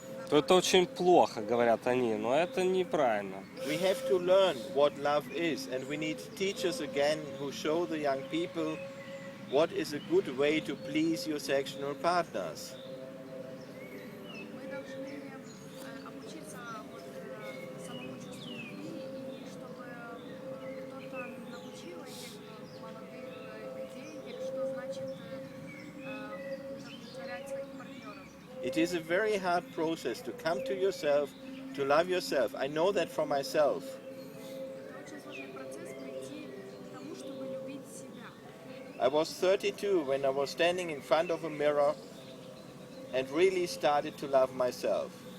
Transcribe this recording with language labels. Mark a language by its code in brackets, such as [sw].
[ru] То это очень плохо, говорят они, но это неправильно. [en] We have to learn what love is, and we need teachers again who show the young people what is a good way to please your sexual partners. [ru] мы должны обучиться вот, самому чувству любви, и чтобы кто-то научил этих молодых людей, что значит удовлетворять своих партнеров. [en] It is a very hard process to come to yourself, to love yourself. I know that for myself. [ru] Это очень сложный процесс прийти к тому, чтобы любить себя. [en] I was 32 when I was standing in front of a mirror and really started to love myself.